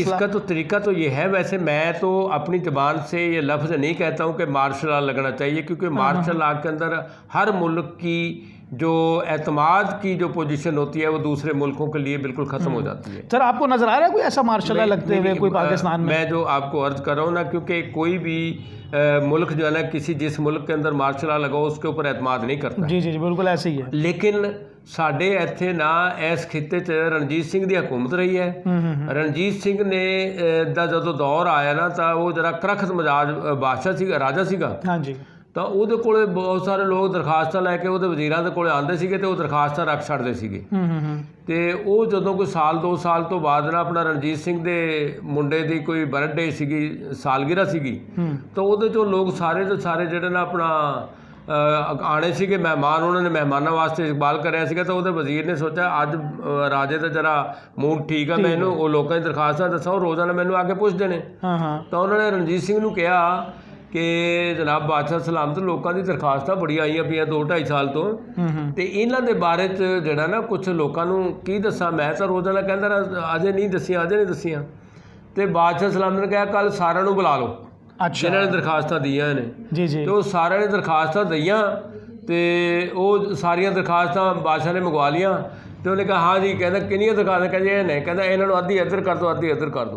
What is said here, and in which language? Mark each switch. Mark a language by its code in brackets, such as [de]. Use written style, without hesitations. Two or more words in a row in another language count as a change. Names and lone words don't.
[ur] اس کا تو طریقہ تو یہ ہے, ویسے میں تو اپنی زبان سے یہ لفظ نہیں کہتا ہوں کہ [en] martial law [ur] لگنا چاہیے, کیونکہ [en] martial law [ur] کے اندر ہر ملک کی جو اعتماد کی جو پوزیشن ہوتی ہے وہ دوسرے ملکوں کے لیے بالکل ختم ہو جاتی ہے. سر آپ کو نظر آ رہا ہے کوئی ایسا [en] martial law [ur] لگتے ہوئے کوئی پاکستان میں؟ میں جو آپ کو عرض کر رہا ہوں نا, کیونکہ کوئی بھی ملک جو ہے نا کسی جس ملک کے اندر [en] martial law [ur] لگاؤ اس کے اوپر اعتماد نہیں کرتا. جی جی بالکل ایسے ہی ہے. [pa] لیکن ساڈے ایتھے نا اس خطے چ رنجیت سنگھ دی حکومت رہی ہے. رنجیت سنگھ نے دا جدوں دور آیا نا تا وہ ذرا کرخت مزاج بادشاہ سیگا, راجا سیگا. ہاں جی. ਤਾਂ ਉਹਦੇ ਕੋਲੇ ਬਹੁਤ ਸਾਰੇ ਲੋਕ ਦਰਖਾਸਤਾਂ ਲੈ ਕੇ ਉਹਦੇ ਵਜ਼ੀਰਾਂ ਦੇ ਕੋਲੇ ਆਉਂਦੇ ਸੀਗੇ ਤੇ ਉਹ ਦਰਖਾਸਤਾਂ ਰੱਖ ਛੱਡਦੇ ਸੀਗੇ. ਤੇ ਉਹ ਜਦੋਂ ਕੋਈ ਸਾਲ 2 ਸਾਲ ਤੋਂ ਬਾਅਦ ਨਾ ਆਪਣਾ ਰਣਜੀਤ ਸਿੰਘ ਦੇ ਮੁੰਡੇ ਦੀ ਕੋਈ ਬਰਥਡੇ ਸੀਗੀ, ਸਾਲਗਿਰਾ ਸੀਗੀ, ਤਾਂ ਉਹਦੇ ਚੋਂ ਲੋਕ ਸਾਰੇ ਦੇ ਸਾਰੇ ਜਿਹੜੇ ਨਾ ਆਪਣਾ ਆਣੇ ਸੀਗੇ ਮਹਿਮਾਨ, ਉਹਨਾਂ ਨੇ ਮਹਿਮਾਨਾਂ ਵਾਸਤੇ ਇਕਬਾਲ ਕਰਿਆ ਸੀਗਾ. ਤਾਂ ਉਹਦੇ ਵਜ਼ੀਰ ਨੇ ਸੋਚਿਆ ਅੱਜ ਰਾਜੇ ਦਾ ਜਰਾ ਮੂਡ ਠੀਕ ਆ, ਮੈਨੂੰ ਉਹ ਲੋਕਾਂ ਦੀ ਦਰਖਾਸਤਾਂ ਦੱਸਾਂ, ਉਹ ਰੋਜ਼ਾਨਾ ਮੈਨੂੰ ਆ ਕੇ ਪੁੱਛਦੇ ਨੇ. ਤਾਂ ਉਹਨਾਂ ਨੇ ਰਣਜੀਤ ਸਿੰਘ ਨੂੰ ਕਿਹਾ کہ [ur] جناب بادشاہ سلامت لوگوں کی درخواست بڑی آئی پہ 2-2.5 سال [pa] تو یہاں کے بارے جڑا نا کچھ لوگوں کی دساں, میں تو روزانہ کہہ رہا اجے نہیں دسیاں, اجے نہیں دسیاں. [ur] تو بادشاہ سلامت نے کہا کل سارا بلا لو جنہوں نے درخواست دیاں نے. [pa] تو سارے نے درخواست دیاں تو وہ ساریا درخواست بادشاہ نے منگوا لیاں. تو انہیں کہا ہاں جی, کہنا کنیاں درخواست, کہ نہیں, کہنا یہاں ادھی ادھر کر دو, ادھی ادھر کر دو.